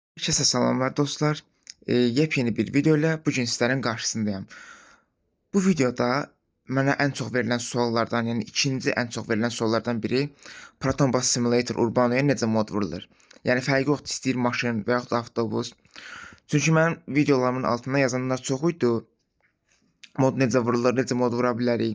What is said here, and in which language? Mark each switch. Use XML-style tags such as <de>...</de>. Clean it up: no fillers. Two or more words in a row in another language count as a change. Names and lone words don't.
<tr>Herkese selamlar dostlar. Yepyeni bir video ile bugün sizlerin karşısındayım.</tr> <az>Bu videoda mənə ən çox verilən suallardan, yəni ikinci ən çox verilən suallardan biri Proton Bus Simulator Urbano'ya necə mod vurulur? Yəni fərqi yoxdur, istəyir maşın və yaxud da avtobus. Çünki mənim videolarımın altına yazanlar çox idi. Mod necə vurulur, necə mod vura bilərik?</az>